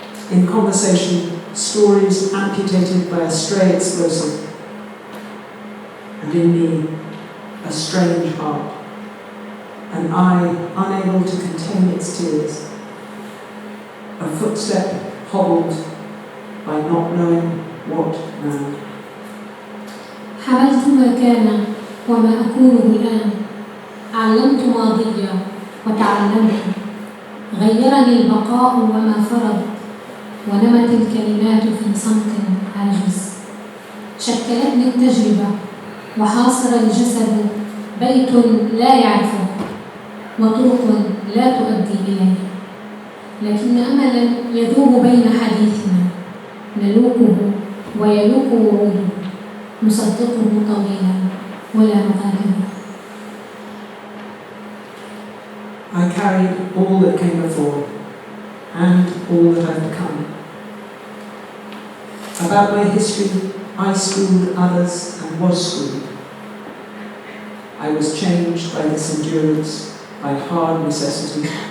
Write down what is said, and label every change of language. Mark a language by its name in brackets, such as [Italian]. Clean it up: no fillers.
[English] In conversation, stories amputated by a stray explosive, and in me, a strange heart, an eye unable to contain its tears, a footstep hobbled by not knowing what now. [Arabic] حملت ما كان وما أكونه الآن علمت ماضيا وتعلمت غيرني البقاء وما فرض ونمت الكلمات في صمت عاجز شكلتني التجربة وحاصر الجسد بيت لا يعرفه وطرق لا تؤدي إليه لكن أملا يذوب بين حديثنا نلوكه ويلوك وعوده نصدقه طويلا ولا نغادره. [English] I carried all that came before and all that I've become. About my history, I schooled others and was schooled. I was changed by this endurance, by hard necessity.